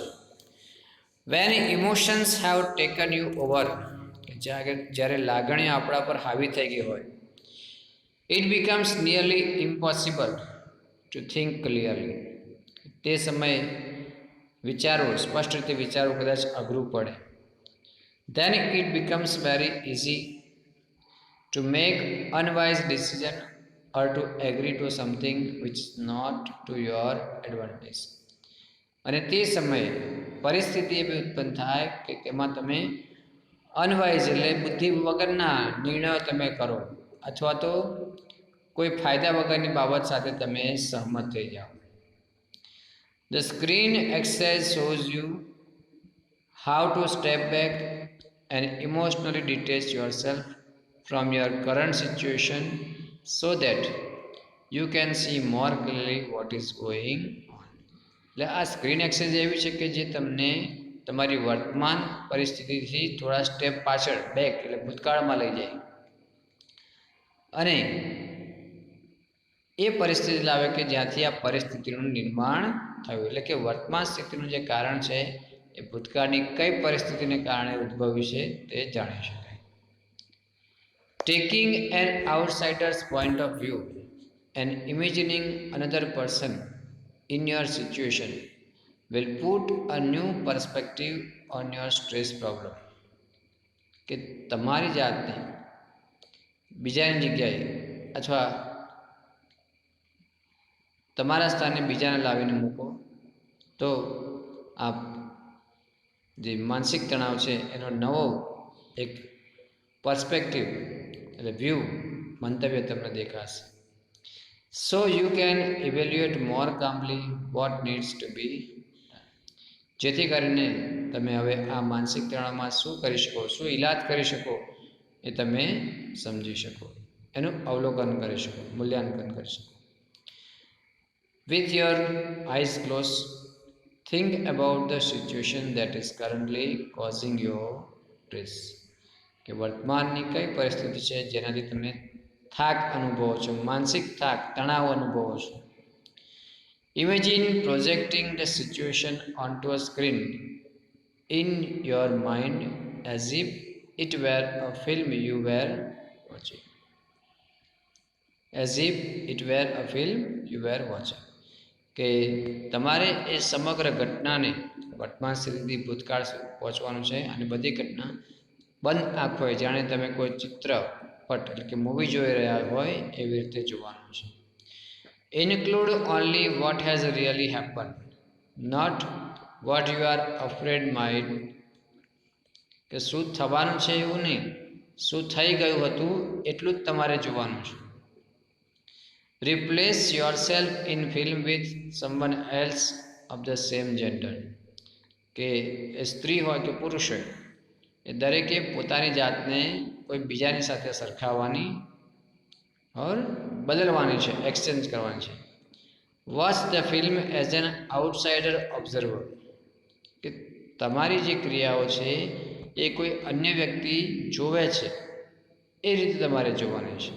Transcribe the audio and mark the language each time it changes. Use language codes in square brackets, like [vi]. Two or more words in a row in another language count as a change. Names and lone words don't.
[en] When emotions have taken you over, [gu] જ્યારે લાગણીઓ આપણા પર હાવી થઈ ગઈ હોય, [en] it becomes nearly impossible to think clearly. [gu] તે સમયે વિચારવું, સ્પષ્ટ રીતે વિચારવું કદાચ અઘરું પડે. [en] Then it becomes very easy to make unwise decision or to agree to something which is not to your advantage. [gu] અને તે સમયે પરિસ્થિતિ એવી ઉત્પન્ન થાય કે તેમાં તમે અનવાઇઝ એટલે બુદ્ધિ વગરના નિર્ણયો તમે કરો, અથવા તો કોઈ ફાયદા વગરની બાબત સાથે તમે સહમત થઈ જાઓ. [en] The screen exercise shows you how to step back and emotionally detach yourself from your current situation so that you can see more clearly what is going on. [gu] એટલે આ [en] screen exercise [gu] એવી છે કે જે તમને તમારી વર્તમાન પરિસ્થિતિથી થોડા સ્ટેપ પાછળ, બેક એટલે ભૂતકાળમાં લઈ જાય અને એ પરિસ્થિતિ લાવે કે જ્યાંથી આ પરિસ્થિતિનું નિર્માણ થયું. એટલે કે વર્તમાન સ્થિતિનું જે કારણ છે એ ભૂતકાળની કઈ પરિસ્થિતિને કારણે ઉદ્ભવ્યું છે તે જાણી શકાય. [en] Taking an outsider's point of view and imagining another person in your situation will put a new perspective on your stress problem. [gu] કે તમારી જાતને બીજાની જગ્યાએ અથવા તમારા સ્થાને બીજાને લાવીને મૂકો તો આ જે માનસિક તણાવ છે એનો નવો એક પર્સ્પેક્ટિવ એટલે વ્યૂ, મંતવ્ય તમને દેખાશે. [en] So you can evaluate more calmly what needs to be, [gu] જેથી કરીને તમે હવે આ માનસિક તણાવમાં શું કરી શકો, શું ઈલાજ કરી શકો એ તમે સમજી શકો, એનું અવલોકન કરી શકો, મૂલ્યાંકન કરી શકો. [en] With your eyes closed, think about the situation that is currently causing your stress. [gu] કે વર્તમાનની કઈ પરિસ્થિતિ છે જેનાથી તમે થાક અનુભવો છો, માનસિક થાક, તણાવ અનુભવો છો. [en] Imagine projecting the situation onto a screen in your mind as if it were a film you were watching. As if it were a film you were watching. [gu] કે તમારે એ સમગ્ર ઘટનાને વર્તમાન સ્થિતિથી ભૂતકાળ પહોંચવાનું છે અને બધી ઘટના બંધ આંખોએ જાણે તમે કોઈ ચિત્રપટ એટલે કે મૂવી જોઈ રહ્યા હોય એવી રીતે જોવાનું છે. [en] Include only what has really happen, not what you are afraid might. [gu] કે શું થવાનું છે એવું નહીં, શું થઈ ગયું હતું એટલું જ તમારે જોવાનું છે. [en] Replace yourself in film with someone else of the same gender. [gu] કે એ સ્ત્રી હોય કે પુરુષ હોય એ દરેકે પોતાની જાતને કોઈ બીજાની સાથે સરખાવવાની ઓર બદલવાની છે, એક્સચેન્જ કરવાની છે. [en] Watch the film as an outsider observer. [gu] કે તમારી જે ક્રિયાઓ છે એ કોઈ અન્ય વ્યક્તિ જોવે છે એ રીતે તમારે જોવાની છે.